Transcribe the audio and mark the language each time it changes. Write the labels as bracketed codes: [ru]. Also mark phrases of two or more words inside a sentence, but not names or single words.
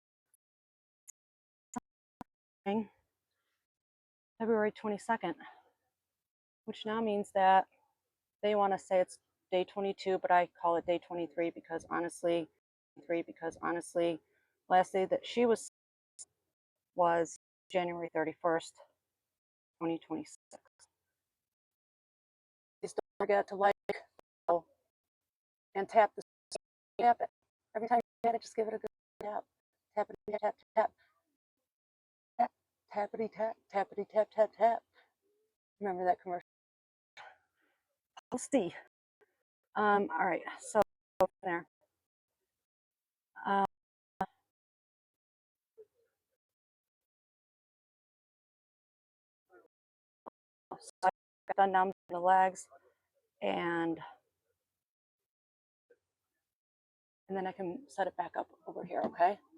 [en] February 22nd, which now means that they want to say it's day 22, but I call it day 23 because honestly, last day that she was January 31st, 2026. Please don't forget to like and tap it. Every time you get it, just give it a good tap. Tappity tap tap tap. Tappity tap, tappity tap tap tap. Remember that commercial? Steve. All right, so there. So I got done down the legs, and then I can set it back up over here, okay?